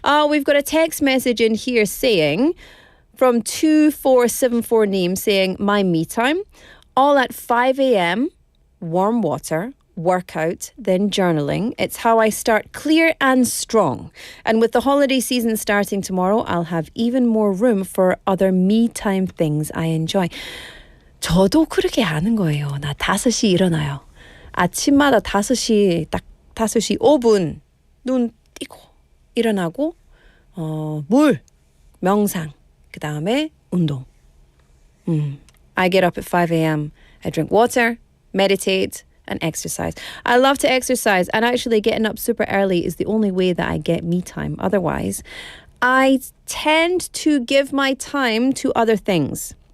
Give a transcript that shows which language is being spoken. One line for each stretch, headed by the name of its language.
English: We've got a text message in here saying, from 2474 name saying, my me time, all at 5 a.m., warm water, workout, then journaling. It's how I start clear and strong. And with the holiday season starting tomorrow, I'll have even more room for other me time things I enjoy.
Korean: 저도 그렇게 하는 거예요. 나 5시 일어나요. 아침마다 5시 5분 눈 띄고 일어나고 물, 명상, 그 다음에 운동.
English: I get up at 5 a.m. I drink water, meditate, and exercise. I love to exercise, and actually getting up super early is the only way that I get me time. Otherwise, I tend to give my time to other things.